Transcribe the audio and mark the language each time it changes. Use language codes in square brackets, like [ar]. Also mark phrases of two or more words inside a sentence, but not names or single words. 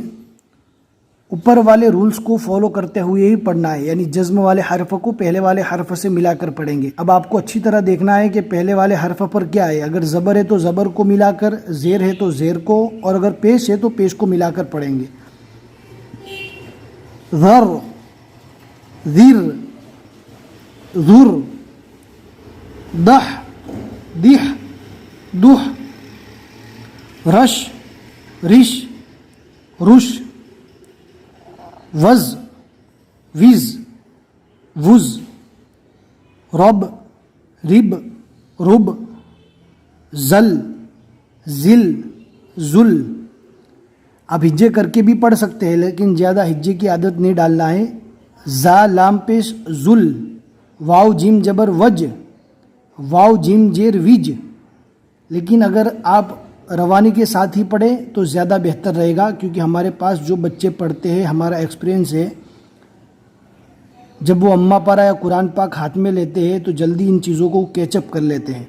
[ur] اوپر والے رولز کو فالو کرتے ہوئے ہی پڑھنا ہے یعنی جزم والے حرف کو پہلے والے حرف سے ملا کر پڑھیں گے. اب آپ کو اچھی طرح دیکھنا ہے کہ پہلے والے حرف پر کیا ہے. اگر زبر ہے تو زبر کو ملا کر, زیر ہے تو زیر کو, اور اگر پیش ہے تو پیش کو ملا کر پڑھیں گے. [ar] ذر ذر ذر دح دح دح رش رش رش وز وز وز رب رب رب زل زل زل. [ur] آپ ہجے کر کے بھی پڑھ سکتے ہیں لیکن زیادہ ہجے کی عادت نہیں ڈالنا ہے. زا لام پیش زل, واو جیم جبر وج, واو جیم جیر وج. لیکن اگر آپ روانی کے ساتھ ہی پڑھیں تو زیادہ بہتر رہے گا کیونکہ ہمارے پاس جو بچے پڑھتے ہیں ہمارا ایکسپیرینس ہے جب وہ اماں پارا یا قرآن پاک ہاتھ میں لیتے ہیں تو جلدی ان چیزوں کو [en] catch up [ur] کر لیتے ہیں.